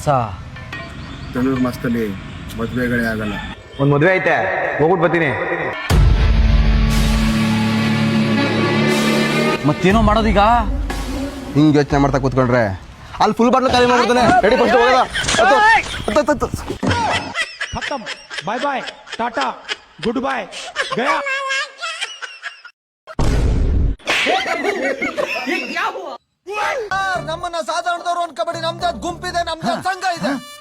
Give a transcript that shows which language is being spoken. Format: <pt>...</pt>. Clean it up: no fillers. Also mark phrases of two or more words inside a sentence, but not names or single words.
<kn>ಧನುರ್ಮಾಸದಲ್ಲಿ ಮದುವೆಗಳೇ ಆಗಲ್ಲ. ಒಂದ್ ಮದ್ವೆ ಐತೆ, ಹೋಗ್ಬಿಟ್ಟು ಬರ್ತೀನಿ. ಮತ್ತೇನೋ ಮಾಡೋದೀಗ? ಹಿಂಗ್ ಯೋಚನೆ ಮಾಡ್ತಾ ಕೂತ್ಕೊಂಡ್ರೆ ಅಲ್ಲಿ</kn> <en>full bottle</en> <kn>ಖಾಲಿ ಮಾಡ್ಬಿಡ್ತಾನೆ.</kn> <en>ready first</en> <kn>ಹೋಗೋದ.</kn> <hi>खत्म,</hi> <en>bye bye, tata, good bye,</en> <hi>गया।</hi> <kn>ನಮ್ಮನ್ನ ಸಾಧಾರಣದವ್ರು ಅನ್ಕೋಬೇಡಿ. ನಮ್ದೇ ಗುಂಪಿದೆ, ನಮ್ದೇ ಸಂಘ ಇದೆ.</kn>